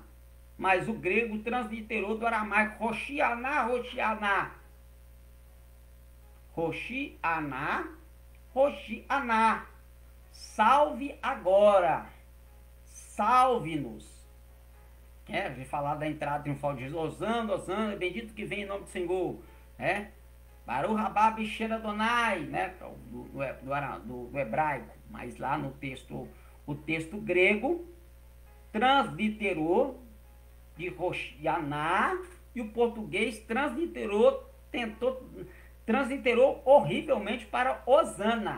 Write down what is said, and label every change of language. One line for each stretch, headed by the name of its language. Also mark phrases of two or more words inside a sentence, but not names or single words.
Portuguese: Mas o grego transliterou do aramaico,
Hebrew: הושענא, הושענא. הושענא, הושענא.
Portuguese: Salve agora. Salve-nos. De falar da entrada triunfal de Jesus. Osana, Osana, bendito que vem em nome do Senhor.
Hebrew: ברוך הבא בשם אדוני,
Portuguese: né? Do hebraico. Mas lá no texto, o texto grego transliterou de Roshianá, e o português transliterou horrivelmente para Osana.